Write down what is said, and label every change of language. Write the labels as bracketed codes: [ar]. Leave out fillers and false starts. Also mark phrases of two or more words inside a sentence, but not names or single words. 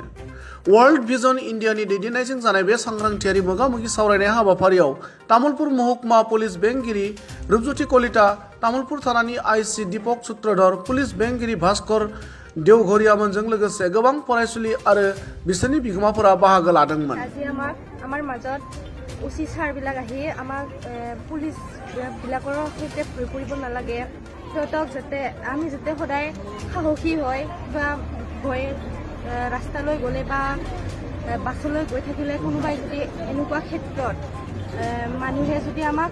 [brx] वर्ल्ड भिजन इन्डियानि दैदेननायजों जानाय बे सांग्रांथियारि मोगा-मोगि सावरायनाय हाबाफारियाव तामुलपुर महकुमा पुलिस बेंगिरि रुपज्योति कलिता, तामुलपुर थानानि आइसि दीपक सूत्रधर, पुलिस बेंगिरि भास्कर देवघरियामोनजों लोगोसे गोबां फरायसुलि आरो बिसोरनि बिगोमाफोरा बाहागो लादोंमोन। [as] আমাৰ মাজত উচিত ছাৰবিলাক আহি আমাক পুলিচ বিলাকৰ সৈতে ভয় কৰিব নালাগে, সিহঁতক যাতে আমি যাতে সদায় সাহসী হয় বা ভয় ৰাস্তালৈ গ'লে বা বাছলৈ গৈ থাকিলে কোনোবাই যদি এনেকুৱা ক্ষেত্ৰত মানুহে যদি আমাক